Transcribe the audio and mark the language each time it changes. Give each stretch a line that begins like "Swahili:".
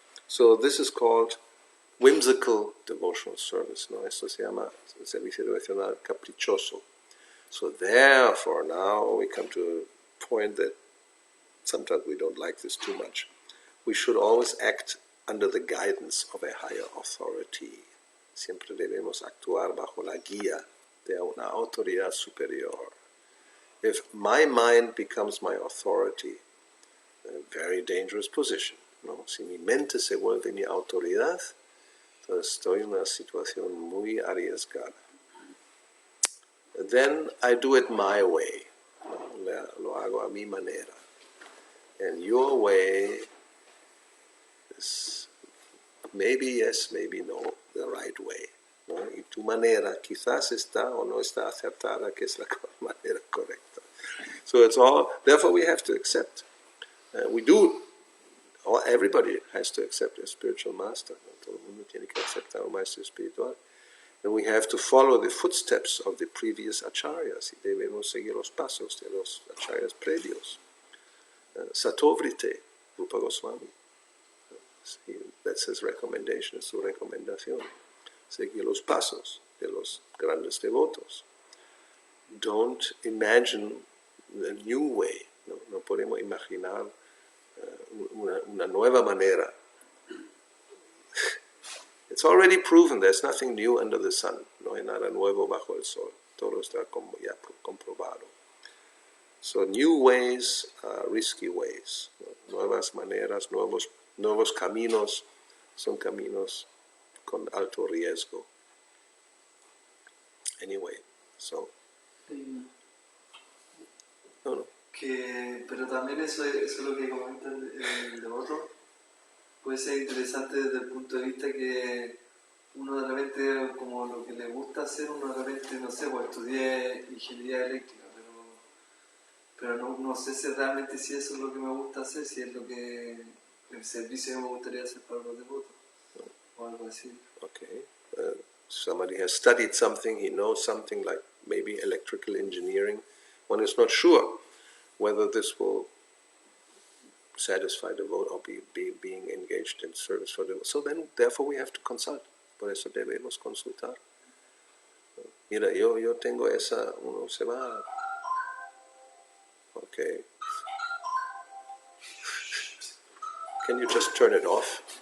English: So this is called whimsical devotional service, ¿no?
Spanish: Esto se llama servicio devocional caprichoso.
English: So therefore now we come to a point that sometimes we don't like this too much. We should always act under the guidance of a higher authority.
Spanish: Siempre debemos actuar bajo la guía de una autoridad superior.
English: If my mind becomes my authority, a very dangerous position, ¿no?
Spanish: Si mi mente se vuelve mi autoridad, entonces estoy en una situación muy arriesgada.
English: Then I do it my way, ¿no?
Spanish: Lo hago a mi manera.
English: And your way is maybe yes, maybe no, the right way, ¿no?
Spanish: Y tu manera quizás está o no está acertada, que es la manera correcta.
English: So it's all, therefore we have to accept. Everybody has to accept a spiritual master, ¿no?
Spanish: Todo el mundo tiene que aceptar un maestro espiritual.
English: And we have to follow the footsteps of the previous acharyas.
Spanish: Y debemos seguir los pasos de los acharyas previos.
English: Satovrite, Rupa Goswami. That's his recommendation,
Spanish: su recomendación. Seguir los pasos de los grandes devotos.
English: Don't imagine a new way.
Spanish: No podemos imaginar una nueva manera.
English: It's already proven there's nothing new under the sun.
Spanish: No hay nada nuevo bajo el sol. Todo está ya comprobado.
English: So new ways are risky ways.
Spanish: Nuevas maneras, nuevos caminos son caminos con alto riesgo.
English: Anyway, so.
Spanish: No. Pero también eso es lo que comenta el devoto. Puede ser interesante desde el punto de vista que uno de repente, como lo que le gusta hacer, uno de repente, no sé, pues estudié ingeniería eléctrica, pero no sé si realmente si eso es lo que me gusta hacer, si es lo que el servicio que me gustaría hacer para los devotos, o algo así.
English: Okay. Somebody has studied something, he knows something like maybe electrical engineering. One is not sure whether this will satisfy the vote or being engaged in service for the vote. So then, therefore, we have to consult.
Spanish: Por eso debemos consultar. Mira, yo tengo esa, uno se va. Okay.
English: Can you just turn it off?